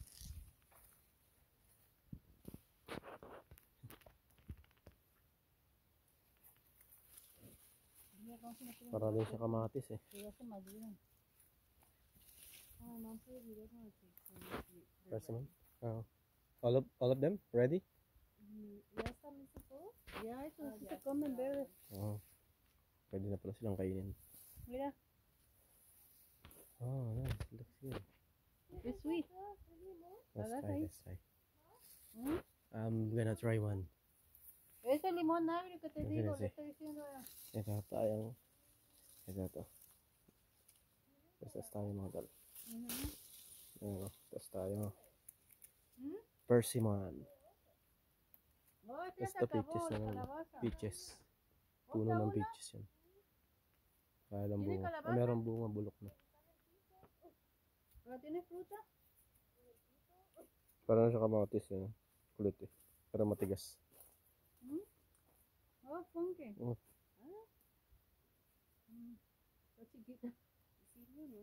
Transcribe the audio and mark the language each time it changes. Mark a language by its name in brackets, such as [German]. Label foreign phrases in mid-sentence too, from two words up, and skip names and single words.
[Filipino] Para din siya kamatis eh. [English] Persimmon? Oh. All of them? Ready? Yeah, it's a common berry. Oh. [Filipino] Pwede na pala silang kainin. [Spanish] Mira, [English] Oh, nice. Looks good. it's sweet. Let's try. I'm gonna try one. [Spanish] Ese limón, abre que te digo, Sí. le estoy diciendo. [Filipino] Ito tayong. Ito to. Tapos tayo mga tol. Ayan o. Tapos tayo. Persimmon. [Spanish] No, este [Filipino] Tapos [Spanish] se [Filipino] ito [Spanish] acabó, [English] peaches [Spanish] la [Filipino] na naman. [Spanish] calabaza. [Filipino] Peaches. Puno ng peaches yun. Kaya lang bunga. [Spanish] calabaza? [Filipino] Meron bunga bulok na. [Spanish] ¿Pero tiene fruta? [Filipino] Parang siya kamatis yun. Kulit eh. Pero matigas. [English] Oh, funky. Oh. [Spanish] Ah. Está chiquita. Sirve, ¿no?